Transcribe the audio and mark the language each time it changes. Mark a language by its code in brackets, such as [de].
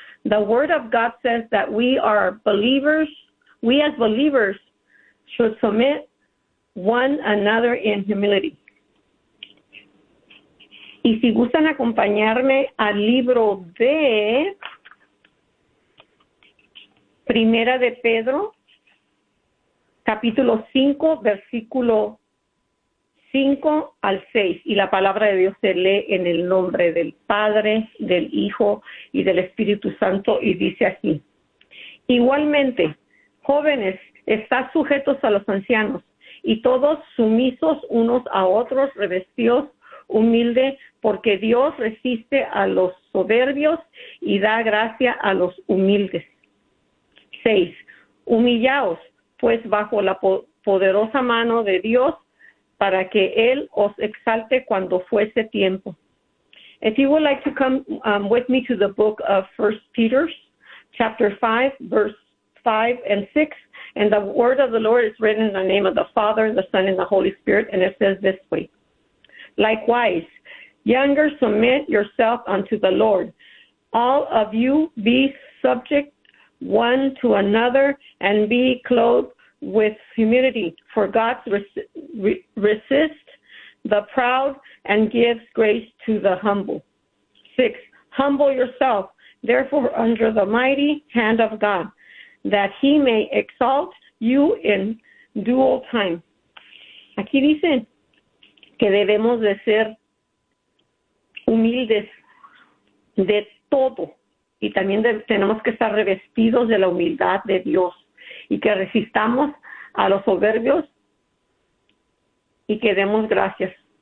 [en] The word of God says that we are believers. We as believers should submit one another in humility. [es] Y si gustan acompañarme al libro de Primera de Pedro, capítulo 5, versículo 5 al 6. Y la palabra de Dios se lee en el nombre del Padre, del Hijo y del Espíritu Santo y dice así. Igualmente, jóvenes, estás sujetos a los ancianos y todos sumisos unos a otros, revestidos humilde, porque Dios resiste a los soberbios y da gracia a los humildes. 6. Humillaos, pues, bajo la poderosa mano de Dios, para que Él os exalte cuando fuese tiempo. [en] If you would like to come with me to the book of 1 Peter, chapter 5, verse 5 and 6, and the word of the Lord is written in the name of the Father, the Son, and the Holy Spirit, and it says this way. Likewise, younger, submit yourself unto the Lord. All of you be subject one to another and be clothed with humility, for God resists the proud and gives grace to the humble. 6. Humble yourself, therefore, under the mighty hand of God, that he may exalt you in due time. [es] Aquí dice que debemos de ser humildes de todo. Y también tenemos que estar revestidos de la humildad de Dios y que resistamos a los soberbios y que demos gracias.